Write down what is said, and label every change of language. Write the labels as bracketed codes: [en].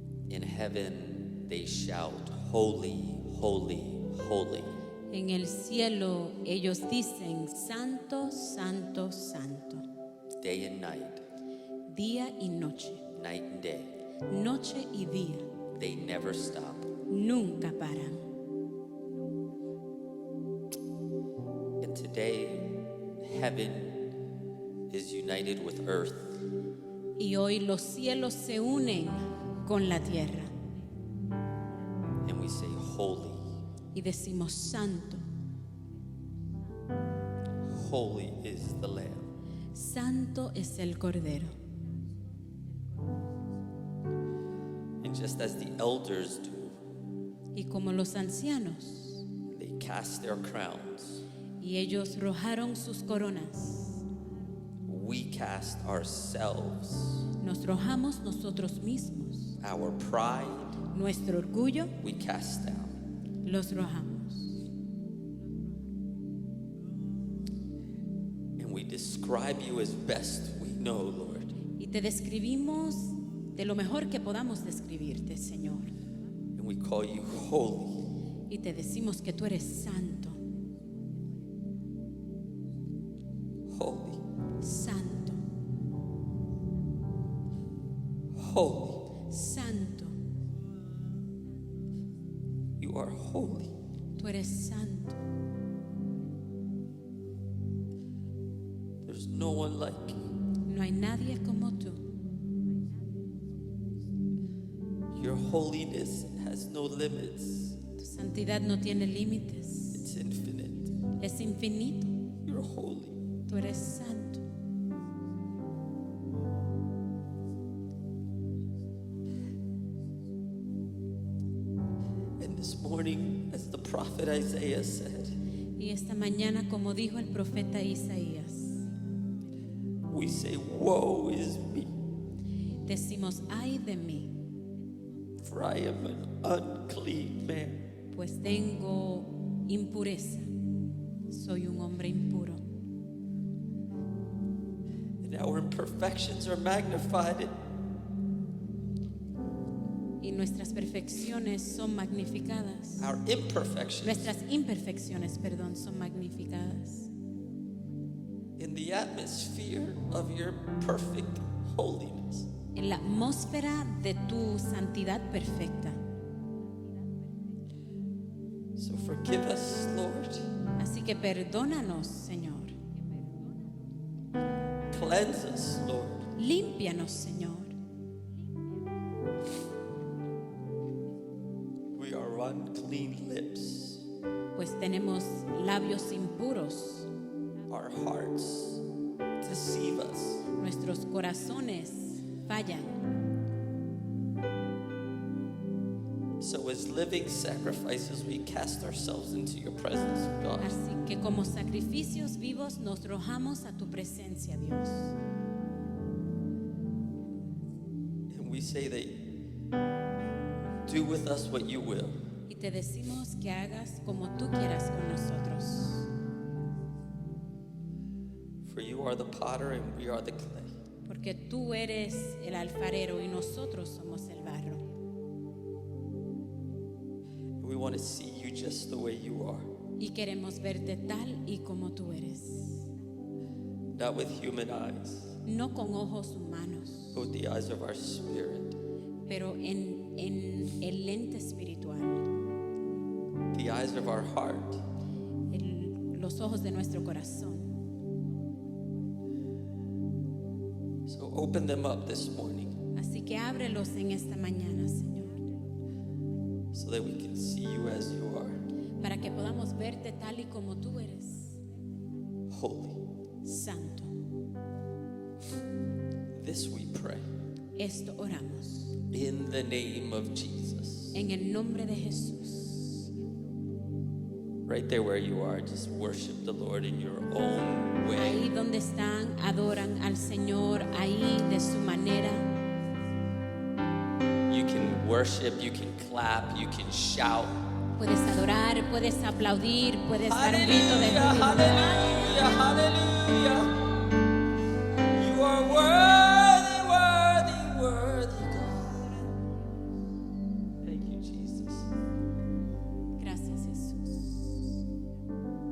[en] In heaven, they shout, Holy, holy, holy. [es] En el cielo ellos dicen, Santo, Santo, Santo. [en] Day and night, [es] Día y noche, [en] night and day. [es] noche y día, [en] They never stop. [es] nunca paran. [en] And today, heaven is united with earth. [es] Y hoy los cielos se unen con la tierra [en] And we say, Holy, [es] y decimos, Santo, [en] holy is the Lamb. [es] Santo es el Cordero. [en] And just as the elders do, [es] Y como los ancianos, [en] they cast their crowns. [es] y ellos rojaron sus coronas, [en] We cast ourselves, [es] nos rojamos nosotros mismos. [en] our pride, [es] Nuestro orgullo [en] we cast down. [es] los rojamos. [en] And we describe you as best we know, Lord. [es] Y te describimos de lo mejor que podamos describirte, Señor. [en] And we call you holy. [es] Y te decimos que tú eres santo, [en] Holy, [es] santo, [en] holy. [es] santo. [en] You are holy. [es] Tú eres santo. [en] There's no one like you. [es] No hay nadie como tú. [en] Your holiness has no limits. [es] Tu santidad no tiene límites. [en] It's infinite. [es] Es infinito. [en] You're holy. [es] Tú eres santo. [en] And this morning, as the prophet Isaiah said, [es] Y esta mañana, como dijo el profeta Isaías, [en] we say, woe is me, [es] decimos, ay de mí, [en] for I am an unclean man. [es] pues tengo impureza. Soy un hombre impuro. [en] And our imperfections are magnified. [es] Y nuestras perfecciones son magnificadas. [en] Our imperfections [es] Nuestras imperfecciones, perdón, son magnificadas [en] in the atmosphere of your perfect holiness. [es] en la atmósfera de tu santidad perfecta. [en] So forgive us, Lord. [es] Así que perdónanos, Señor. [en] Cleanse us, Lord. [es] Límpianos, Señor. [en] We are unclean lips. [es] Pues tenemos labios impuros. [en] Our hearts deceive us. [es] Nuestros corazones fallan. [en] So as living sacrifices, we cast ourselves into your presence, God. [es] Así que como sacrificios vivos nos arrojamos a tu presencia, Dios. [en] And we say that do with us what you will. [es] Y te decimos que hagas como tú quieras con nosotros. [en] For you are the potter and we are the clay. [es] Porque tú eres el alfarero y nosotros somos el barro. [en] And we want to see you just the way you are, [es] Y queremos verte tal y como tú eres. [en] not with human eyes, [es] No con ojos humanos, [en] but with the eyes of our spirit, [es] pero en el lente espiritual. [en] the eyes of our heart. [es] Los ojos de nuestro corazón. [en] So open them up this morning [es] Así que ábrelos en esta mañana, Señor, [en] so that we can see you as you are, [es] para que podamos verte tal y como tú eres, [en] holy. [es] santo. [en] This we pray [es] Esto oramos [en] in the name of Jesus. [es] en el nombre de Jesús. [en] Right there where you are, just worship the Lord in your own way. [es] Ahí donde están, adoran al Señor ahí de su manera. [en] You You can worship, you can clap, you can shout. [es] Puedes adorar, puedes aplaudir, puedes dar un grito de [en] Hallelujah, [es] júbilo. [en] hallelujah, hallelujah. You are worthy, worthy, worthy, God. Thank you, Jesus. [es] Gracias, Jesús.